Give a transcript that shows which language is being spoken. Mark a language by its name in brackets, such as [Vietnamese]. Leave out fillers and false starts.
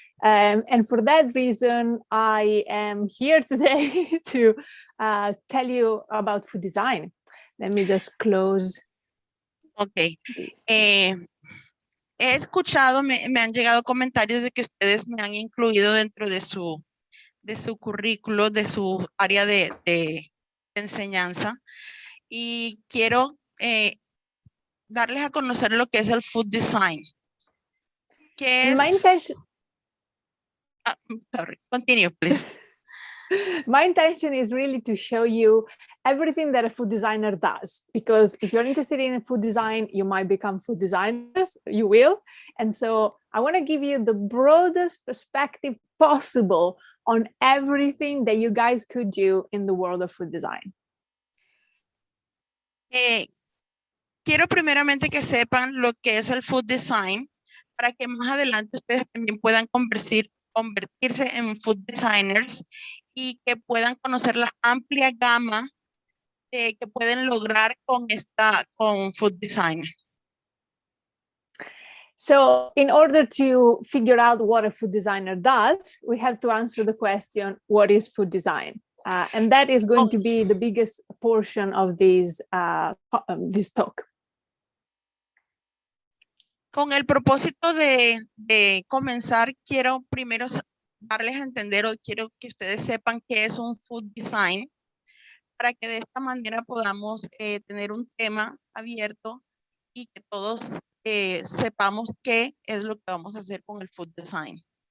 [English] And for that reason, I am here today to tell you about food design. Let me just close. Okay. [Spanish] He escuchado, me han llegado comentarios de que ustedes me han incluido dentro de su currículo, de su área de enseñanza. Y quiero darles a conocer lo que es el food design. ¿Qué es? [English] My intention, sorry, continue, please. my intention is really to show you everything that a food designer does, because if you're interested in food design, you might become food designers, you will. And so I want to give you the broadest perspective possible on everything that you guys could do in the world of food design. [Spanish] Quiero primeramente que sepan lo que es el food design, para que más adelante ustedes también puedan convertirse en food designers y que puedan conocer la amplia gama que pueden lograr con food design. [English] So in order to figure out what a food designer does, we have to answer the question, what is food design? And that is going to be the biggest portion of this talk. [Spanish] Con el propósito de comenzar, quiero primero darles a entender, o quiero que ustedes sepan qué es un food design, para que de esta manera podamos tener un tema abierto y que todos sepamos qué es lo que vamos a hacer con el food design.